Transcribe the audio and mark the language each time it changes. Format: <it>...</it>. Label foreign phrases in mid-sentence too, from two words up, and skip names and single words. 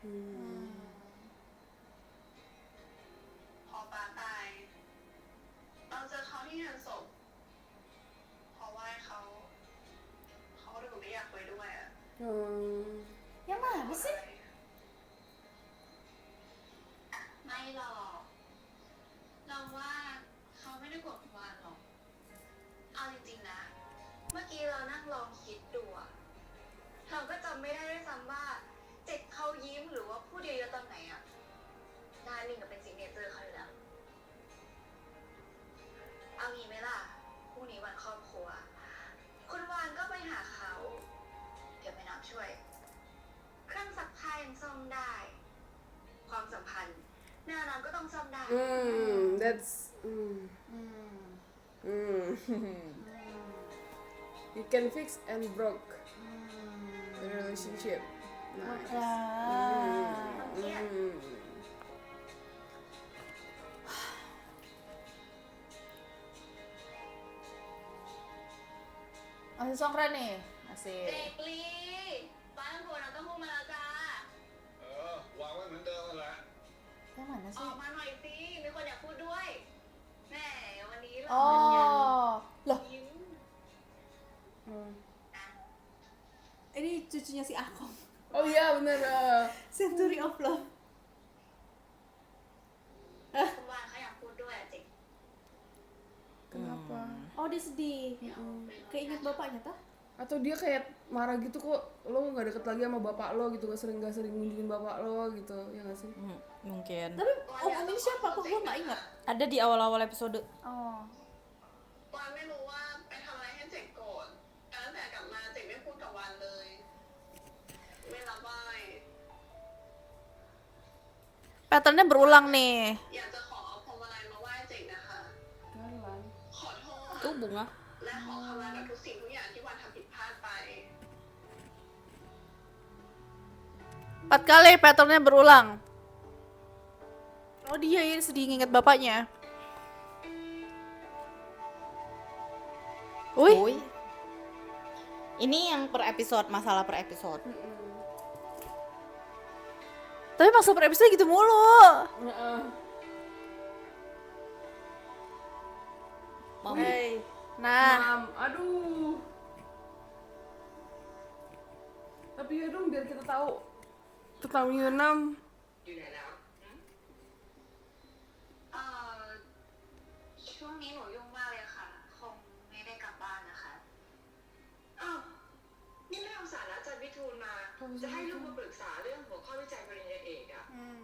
<th>พอป้าตาย เราเจอเขาที่งานศพ เพราะว่าเขาดูไม่อยากคุยด้วยอะ</th> <id>Yang mana sih?</id> <th>ไม่หรอก เราว่าเขาไม่ได้โกรธวานหรอก เอาจริงๆนะ เมื่อกี้เรานั่งลองคิดดูอะเราก็จำไม่ได้ด้วยซ้ำว่าเจ็ดเขายิ้มหรือว่าพูดเยอะๆตอนไหนอะหน้านิ่งกับเป็นซิกเนเจอร์เขาอยู่แล้ว เอางี้ไหมล่ะพรุ่งนี้วันครอบครัว คุณวานก็ไปหาเขา เดี๋ยวไปน้ำช่วย เครื่องซักผ้ายังซ่อมได้ ความสัมพันธ์แน่นอนก็ต้องซ่อมได้</th> <en>That's. You can fix and broke the relationship. Nice.</en> <id>Masih songkran nih.</id> <th>เด็</th> <id>Asik.</id> <th>กลีป้าต้องโทรน้ำเต้าหู้มาแล้วจ้า วางไว้เหมือนเดิมนั่นแหละ</th> <id>Yang mana</id> <th>อ</th> <id>sih?</id> <th>อกมาหน่อยสิ มีคนอยากพูดด้วย แม่วันนี้เรา</th> <id>Oh, loh,</id> <th>ยิ้ม</th> <id>Ini cucunya si Akong. Oh iya bener. Century of Love.</id> <th>คุณวานเขาอยากพูดด้วยอะเจ๊</th> <id>Kenapa? Oh dia sedih. Keinget bapaknya tah? Atau dia kayak marah gitu, kok lo nggak deket lagi sama bapak lo gitu, gak sering ngunjungin bapak lo gitu, ya nggak sih? Mungkin. Tapi om ini siapa? Kok gue nggak ingat. Ada di awal-awal episode. Oh.</id> <th>วานไม่รู้ว่าไปทำอะไรให้เจ๋งโกรธแต่ตั้งแต่กลับมาเจ๋งไม่พูดกับวานเลย ไม่รับไหว้</th> <id>Patternnya berulang nih.</id> <th>อยากจะขอเอาพวงมาลัยมาไหว้เจ๋งนะคะ</th> <id>Jalan.</id> <th>ขอโทษ</th> <id>Tuh bunga.</id> <th>และขอขมากับทุกสิ่งทุกอย่างที่วานทำผิดพลาดไป</th> <id>4 kali patternnya berulang. Oh dia ini sedih nginget bapaknya. Wih, Uy. Ini yang per episode, masalah per episode. tapi maksud per episode gitu mulu. Mom. Hey. Nah, Mam, aduh. Tapi ya dong biar kita tahu tentang Yunam.</id> <th>อยู่ไหนแล้ว เอ่อช่วงนี้หนูยุ่งมากเลยค่ะ คงไม่ได้กลับบ้านนะคะ อ้าวนี่ไม่เอาสาระจัดวิทูลมา จะให้ลูกมาปรึกษาเรื่องหัวข้อวิจัยปริญญาเอกอ่ะ อืม</th>